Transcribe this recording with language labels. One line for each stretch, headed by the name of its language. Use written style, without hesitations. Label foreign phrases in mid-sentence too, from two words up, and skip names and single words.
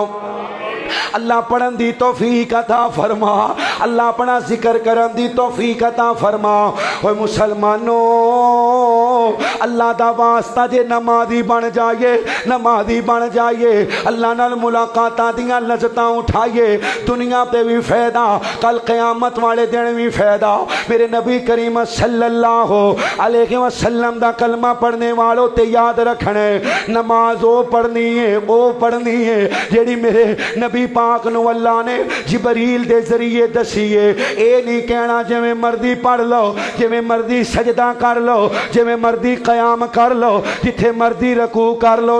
Punjabi: ਅੱਲਾਹ ਪੜ੍ਹਨ ਦੀ ਤੌਫ਼ੀਕ ਅਤਾ ਫ਼ਰਮਾ, ਅੱਲਾਹ ਅਪਣਾ ਜ਼ਿਕਰ ਕਰਨ ਦੀ ਤੌਫ਼ੀਕ ਅਤਾ ਫ਼ਰਮਾ। ਓਏ ਮੁਸਲਮਾਨੋ, ਅੱਲਾਹ ਦਾ ਵਾਸਤਾ ਜੇ ਨਮਾਜ਼ੀ ਬਣ ਜਾਈਏ, ਨਮਾਜ਼ੀ ਬਣ ਜਾਈਏ, ਅੱਲਾਹ ਨਾਲ ਮੁਲਾਕਾਤਾਂ ਦੀਆਂ ਲੱਜ਼ਤਾਂ ਉਠਾਈਏ, ਦੁਨੀਆ ਤੇ ਭੀ ਫ਼ਾਇਦਾ, ਕੱਲ੍ਹ ਕਿਆਮਤ ਵਾਲੇ ਦਿਨ ਭੀ ਫ਼ਾਇਦਾ। ਮੇਰੇ ਨਬੀ ਕਰੀਮ
Arabic: صلى الله عليه وسلم
Punjabi: ਦਾ ਕਲਮਾ ਪੜ੍ਹਨੇ ਵਾਲੋ ਤੇ ਯਾਦ ਰੱਖਣੇ, ਨਮਾਜ਼ ਵੋ ਪੜ੍ਹਨੀ ਹੈ ਜਿਹੜੀ ਮੇਰੇ ਨਬੀ ਪਾਕ ਨੂੰ ਅੱਲਾਹ ਨੇ ਜਿਬਰੀਲ ਦੇ ਜ਼ਰੀਏ ਦੱਸੀ ਹੈ। ਯੇ ਨਹੀਂ ਕਹਿਣਾ ਜਿਵੇਂ ਮਰਜ਼ੀ ਪੜ੍ਹ ਲੋ, ਜਿਵੇਂ ਮਰਜ਼ੀ ਸਜਦਾ ਕਰ ਲੋ, ਜਿਵੇਂ ਮਰਜ਼ੀ ਕਿਆਮ ਕਰ ਲੋ, ਜਿੱਥੇ ਮਰਜ਼ੀ ਰੁਕੂ ਕਰ ਲੋ।